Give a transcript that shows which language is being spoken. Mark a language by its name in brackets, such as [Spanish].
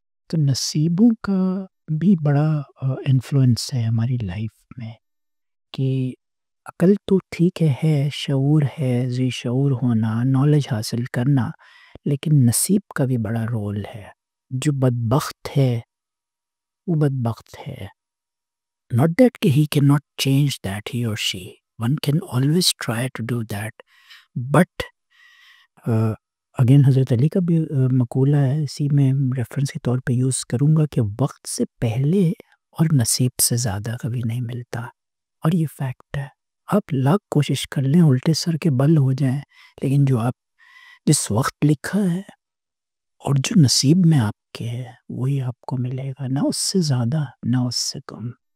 [Urdu] تو نصیبوں کا بھی بڑا انفلوئنس ہے ہماری لائف میں کہ عقل تو ٹھیک ہے، شعور ہے، ذی شعور ہونا، نالج حاصل کرنا، لیکن نصیب کا بھی بڑا رول ہے. جو بدبخت ہے وہ بدبخت ہے. [English] Not that he cannot change that, he or she. One can always try to do that. But again [Urdu] حضرت علی کا بھی مقولہ ہے، اسی میں ریفرنس کے طور پہ یوز کروں گا کہ وقت سے پہلے اور نصیب سے زیادہ کبھی نہیں ملتا. اور یہ فیکٹ ہے. آپ لاکھ کوشش کر لیں الٹے سر کے بل ہو جائیں، لیکن جو آپ جس وقت لکھا ہے اور جو نصیب میں آپ کے ہے وہی آپ کو ملے گا، نہ اس سے زیادہ نہ اس سے کم.